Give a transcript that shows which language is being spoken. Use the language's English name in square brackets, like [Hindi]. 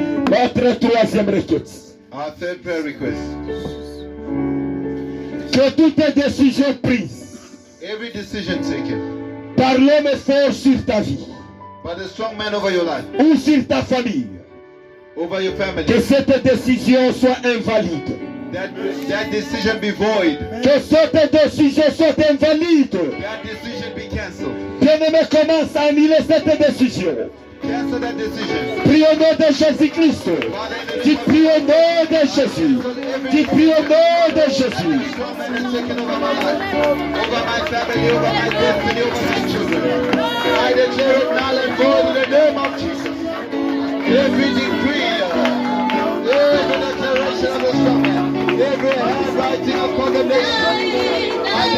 [French] Notre troisième requête. [English] our third prayer request. [French] Que toutes décisions prises [English] Every decision taken [French] par l'homme fort sur ta vie [English] by the strong man over your life, [French] ou sur ta famille, [English] over your family, [French] que cette décision soit invalide. [English] that decision be void, [French] Que cette décision soit invalide. [English] that decision be cancelled. [French] Bien-aimé, commence à annuler cette décision. [English] Cancel that decision. [French] Prie au nom de Jésus-Christ. Tu pries au nom de Jésus. Tu pries au nom de Jésus. [English] Strong man is taken over my life, over my family, over my destiny, over my children. I declare it null and void in the name of Jesus. Every decree, every declaration of the strong man, every handwriting of condemnation, I